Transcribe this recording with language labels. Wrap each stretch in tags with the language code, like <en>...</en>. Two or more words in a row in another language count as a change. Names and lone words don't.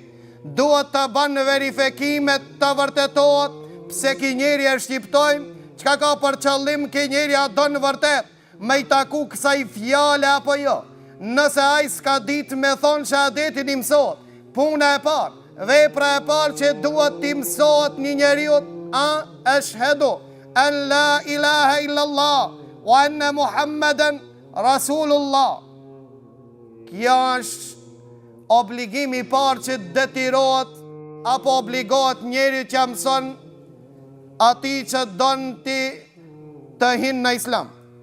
<sq>Duhet të banë verifikimet të vërtetohet, pse ki njeri e shqiptojmë, qka ka për qëllim ki njeri a do në vërtet, me i taku kësaj fjale apo jo. Nëse a i s'ka dit me thonë shahadetin i mësot, puna e parë, vepra e parë që duhet t'i mësot një njeriut,</sq> <ar>أشهد أن لا إله إلا الله وأن محمدا رسول الله.</ar> <sq>Kjo është obligimi parë që detyrohet, apo obligohet njeri që mëson ati që donë ti të hinë në islam.</sq>